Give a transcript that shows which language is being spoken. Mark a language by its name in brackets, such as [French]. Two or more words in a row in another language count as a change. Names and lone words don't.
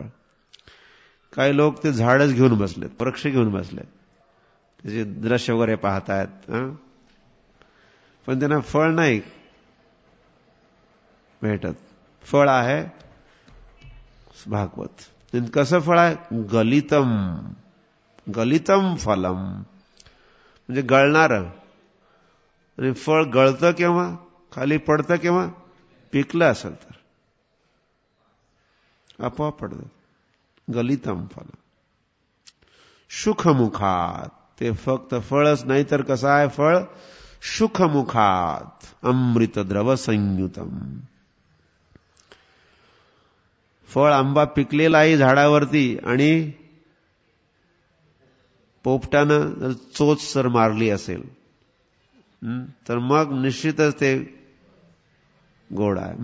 [Marathi] काही लोक ते झाडच घेऊन बसलेत, वृक्ष घेऊन बसलेत, त्याचे दृश्य वगैरे पाहतायत, पण त्यांना फळ नाही. भेटत. फळ आहे भागवत. कसं फळ आहे? गलितम. [Sanskrit] गलितम फलम [Marathi] म्हणजे गळणारं. आणि फळ गळतं केव्हा? खाली पडतं केव्हा? पिकलं असेल तर आपोआप पडतं. [Sanskrit] गलितम फलम. सुखमुखात. [Marathi] ते फक्त फळच नाही तर कसं आहे फळ? [Sanskrit] सुखमुखात अमृत द्रव संयुतम. [Marathi] फळ आंबा पिकलेला आहे झाडावरती आणि पोपटानं चोच जर मारली असेल तर मग निश्चितच ते गोड आहे.